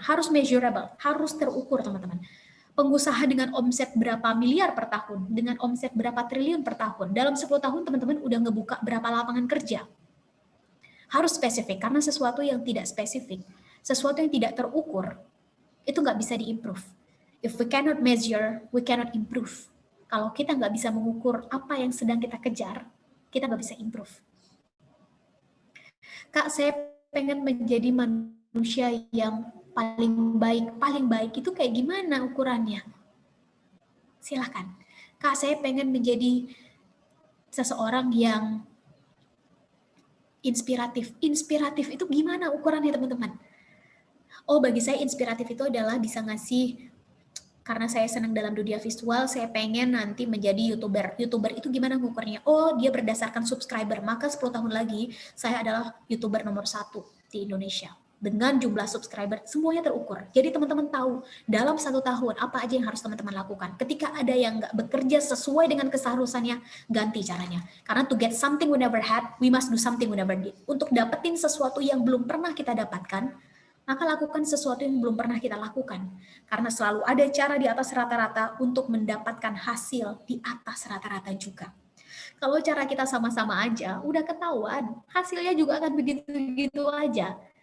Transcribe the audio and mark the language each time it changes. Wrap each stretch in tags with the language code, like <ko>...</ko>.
<id>Harus measurable, harus terukur, teman-teman. Pengusaha dengan omset berapa miliar per tahun, dengan omset berapa triliun per tahun, dalam 10 tahun teman-teman udah ngebuka berapa lapangan kerja. Harus spesifik, karena sesuatu yang tidak spesifik, sesuatu yang tidak terukur, itu nggak bisa diimprove.</id> <en>If we cannot measure, we cannot improve.</en> <id>Kalau kita nggak bisa mengukur apa yang sedang kita kejar, kita nggak bisa improve. Kak, saya pengen menjadi manusia yang paling baik itu kayak gimana ukurannya? Silahkan. Kak, saya pengen menjadi seseorang yang inspiratif. Inspiratif itu gimana ukurannya, teman-teman? Oh, bagi saya inspiratif itu adalah bisa ngasih karena saya senang dalam dunia visual, saya pengen nanti menjadi YouTuber. YouTuber itu gimana ngukurnya? Oh, dia berdasarkan subscriber. Maka 10 tahun lagi, saya adalah YouTuber nomor 1 di Indonesia. Dengan jumlah subscriber, semuanya terukur. Jadi teman-teman tahu, dalam 1 tahun, apa aja yang harus teman-teman lakukan. Ketika ada yang nggak bekerja sesuai dengan keseharusannya, ganti caranya.</id> <en>Karena to get something we never had, we must do something we never did.</en> <id>Untuk dapetin sesuatu yang belum pernah kita dapatkan, maka lakukan sesuatu yang belum pernah kita lakukan. Karena selalu ada cara di atas rata-rata untuk mendapatkan hasil di atas rata-rata juga. Kalau cara kita sama-sama aja, udah ketahuan, hasilnya juga akan begitu-begitu aja.</id>